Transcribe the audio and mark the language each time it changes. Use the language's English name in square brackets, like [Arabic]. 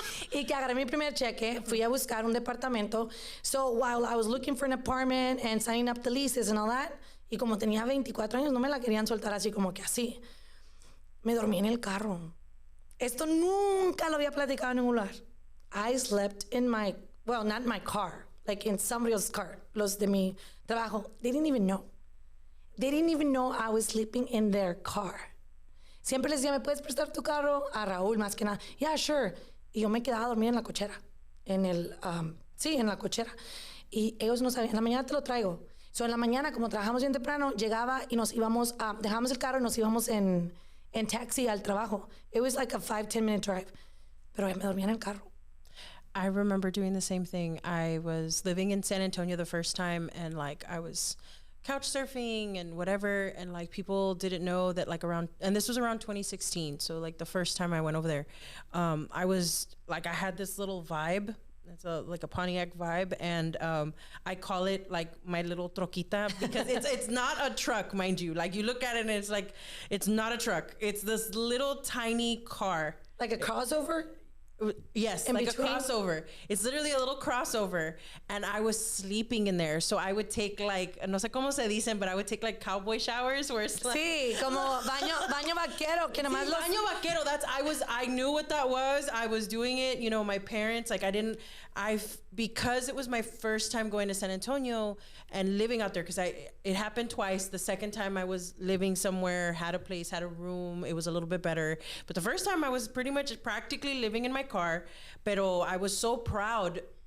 [Spanish] Y que agarré mi primer cheque, fui a buscar un departamento. [English] So while I was looking for an apartment and signing up the leases and all that, [Spanish] y como tenía 24 años, no me la querían soltar así como que así. Me dormí en el carro. Esto nunca lo había platicado en ningún lugar. [English] I slept in not my car, like in somebody else's car. [Spanish] Los de mi trabajo, [English] they didn't even know. They didn't even know I was sleeping in their car. [Spanish] Siempre les decía, ¿me puedes prestar tu carro? A Raúl, más que nada. [English] Yeah, sure. [Spanish] Y yo me quedaba a dormir en la cochera. En la cochera. Y ellos no sabían, en la mañana te lo traigo. So en la mañana, como trabajamos bien temprano, llegaba y nos íbamos, dejamos el carro y nos íbamos en taxi al trabajo. [English] It was like a 5-10 minute drive. [Spanish] Pero me dormía en el carro. [English] I remember doing the same thing. I was living in San Antonio the first time, and like I was couch surfing and whatever, and like people didn't know that and this was around 2016. So like the first time I went over there, I was like, I had this little vibe. It's like a Pontiac vibe, and I call it like my little troquita because it's not a truck, mind you. Like you look at it and it's like, it's not a truck. It's this little tiny car. Like a crossover? Yes, in like between? A crossover. It's literally a little crossover, and I was sleeping in there. So I would take like, [Spanish] no sé cómo se dicen, [English] but I would take like cowboy showers where it's like, [Spanish] sí, como baño vaquero, que nomás los... Baño vaquero. [English] I knew what that was. I was doing it. You know, my parents, like because it was my first time going to San Antonio and living out there, because it happened twice. The second time I was living somewhere, had a place, had a room. It was a little bit better. But the first time I was pretty much practically living in my car. Pero I was so proud.